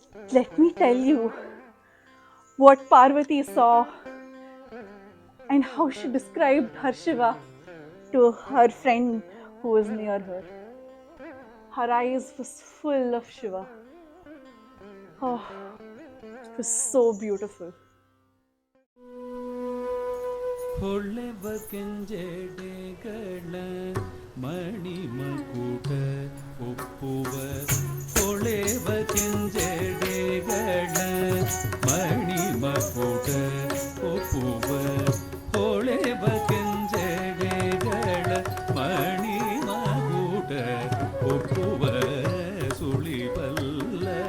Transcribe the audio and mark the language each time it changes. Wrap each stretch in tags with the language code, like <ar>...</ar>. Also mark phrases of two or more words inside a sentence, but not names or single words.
<en>Let me tell you what Parvati saw and how she described her Shiva to her friend who was near her. Her eyes was full of Shiva. Oh, it was so beautiful.</en> <kn>ಹೊಳೆವ ಕೆಂಜೆಡೆಗಳ ಮಣಿಮಕುಟ ಒಪ್ಪುವ ಹೊಳೆವ ಕೆಂಜೆಡೆಗಳ ಮಣಿಮಕುಟ ಒಪ್ಪುವ ಹೊಳೆವ ಕೆಂಜೆಡೆಗಳ ಮಣಿಮಕುಟ ಒಪ್ಪುವ ಸುಳಿಬಲ್ಲ</kn>